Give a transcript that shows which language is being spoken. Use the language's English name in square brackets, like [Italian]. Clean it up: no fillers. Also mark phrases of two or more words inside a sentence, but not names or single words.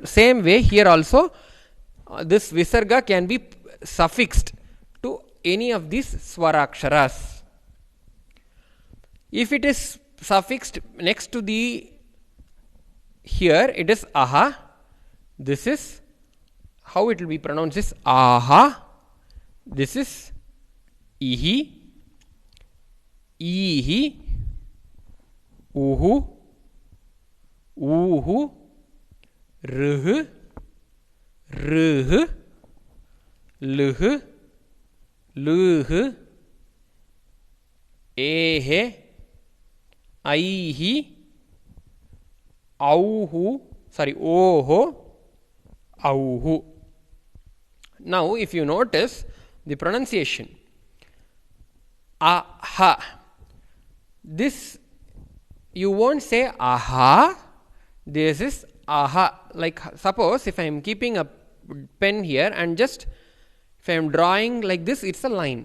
[English] Same way here also, this visarga can be suffixed to any of these swaraksharas. If it is suffixed next to the, here it is aha. This is how it will be pronounced is aha. This is ihi, ihi, uhu, uhu, ruh, ruh, luh, luh, ehe, aihi, auhu, sorry, oho, auhu. Now, if you notice the pronunciation, aha, this you won't say aha, this is aha. Like suppose if I am keeping a pen here and just if I am drawing like this, it's a line.